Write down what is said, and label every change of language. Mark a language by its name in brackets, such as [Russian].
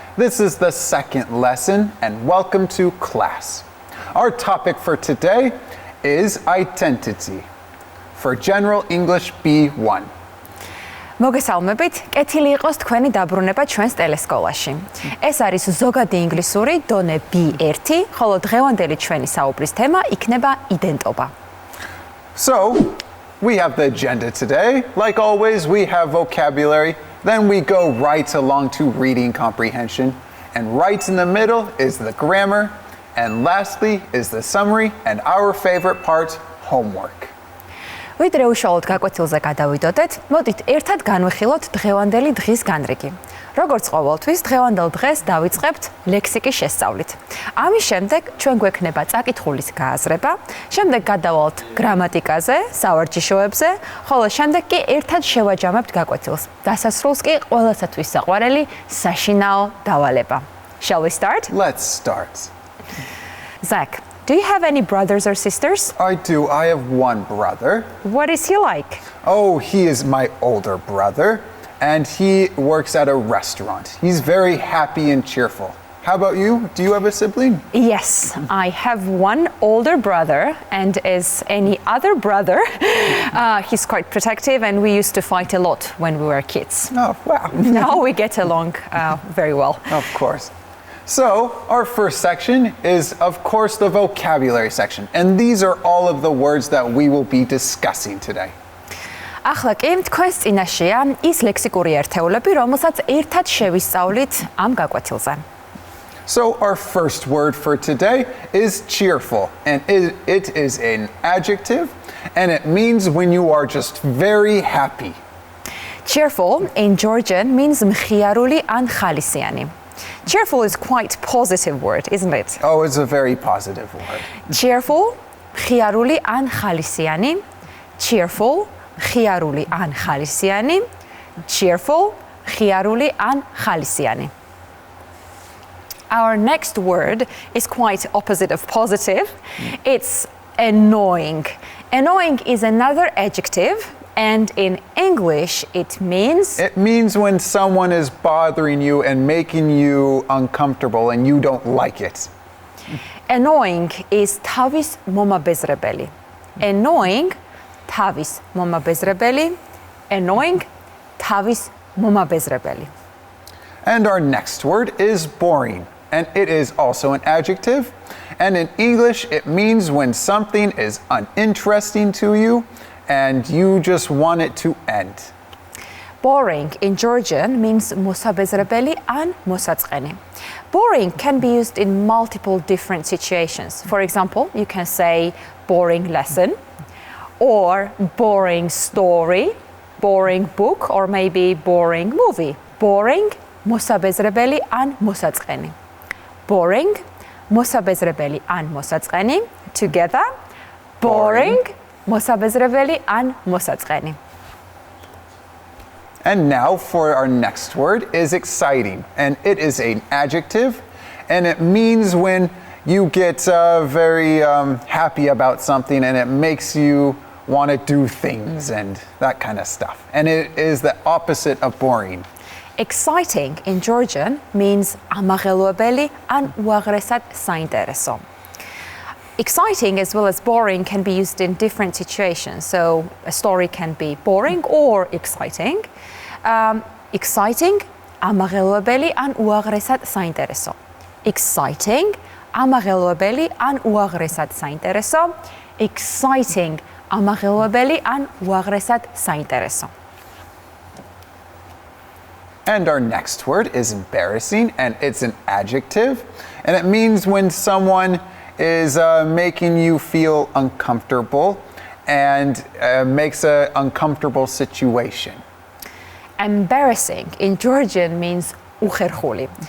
[English] This is the second lesson, and welcome to class. Our topic for today is identity for General English B1. [Georgian] მოგესალმებით, კეთილი იყოს თქვენი დაბრუნება ჩვენს ტელესკოლაში. ეს არის ზოგადი ინგლისური დონე B1, ხოლო დღევანდელი ჩვენი საუბრის თემა იქნება იდენტობა. [English] So, we have the agenda today. Like always, we have vocabulary. Then we go right along to reading comprehension. And right in the middle is the grammar. And lastly is the summary and our favorite part, homework. [Georgian] ვიდრე უშუალოდ გაკვეთილზე გადავიდოდეთ, მოდით ერთად განვიხილოთ დღევანდელი დღის განრიგი. როგორც ყოველთვის, დღევანდელ დღეს დავიწყებთ ლექსიკის შესწავლით. ამის შემდეგ ჩვენ გვექნება წაკითხulis გააზრება, შემდეგ გადავალთ გრამატიკაზე, სავარჯიშოებზე, ხოლო შემდეგ კი ერთად შევაჯამებთ გაკვეთილს. დასასრულს კი ყველასათვის საყვარელი საშინაო დავალება. [English] Shall we start? Let's start. Zach, do you have any brothers or sisters? I do. I have one brother. What is he like? Oh, he is my older brother, and he works at a restaurant. He's very happy and cheerful. How about you? Do you have a sibling? Yes, I have one older brother, and as any other brother, he's quite protective, and we used to fight a lot when we were kids. Oh, wow. Now we get along very well. Of course. So, our first section is, of course, the vocabulary section. And these are all of the words that we will be discussing today. [Georgian] ახლა კი თქვენს წინაშეა ის ლექსიკური ერთეულები, რომელსაც ერთად შევისწავლით ამ გაკვეთილზე. [English] So, our first word for today is cheerful. And it is an adjective, and it means when you are just very happy. Cheerful in Georgian means [Georgian] მხიარული ან ხალისიანი. [English] Cheerful is quite positive word, isn't it? Oh, it's a very positive word. [Georgian] Cheerful, მხიარული ან ხალისიანი. Cheerful, მხიარული ან ხალისიანი. Cheerful, მხიარული ან ხალისიანი. [English] Our next word is quite opposite of positive. It's annoying. Annoying is another adjective. And in English, it means? It means when someone is bothering you and making you uncomfortable and you don't like it. Annoying is [Georgian] თავის მომაბეზრებელი. Annoying, თავის მომაბეზრებელი. Annoying, თავის მომაბეზრებელი. [English] And our next word is boring. And it is also an adjective. And in English, it means when something is uninteresting to you and you just want it to end. Boring in Georgian means [Georgian] მოსაბეზრებელი ან მოსაწყენი. [English] Boring can be used in multiple different situations. For example, you can say boring lesson or boring story, boring book, or maybe boring movie. [Georgian] Boring, მოსაბეზრებელი ან მოსაწყენი. Boring, მოსაბეზრებელი ან მოსაწყენი. [English] Together, boring, [Georgian] მოსაბეზრებელი ან მოსაწყენი. [English] And now for our next word is exciting. And it is an adjective. And it means when you get very happy about something and it makes you want to do things and that kind of stuff. And it is the opposite of boring. Exciting in Georgian means [Georgian] ამაღელვებელი ან უაღრესად საინტერესო. [English] Exciting as well as boring can be used in different situations. So a story can be boring or exciting. [Georgian] Exciting, ამაღელვებელი ან უაღრესად საინტერესო. Exciting, ამაღელვებელი ან უაღრესად საინტერესო. Exciting, ამაღელვებელი ან უაღრესად საინტერესო. [English] And our next word is embarrassing, and it's an adjective. And it means when someone is making you feel uncomfortable and makes an uncomfortable situation. Embarrassing in Georgian means უხერხული.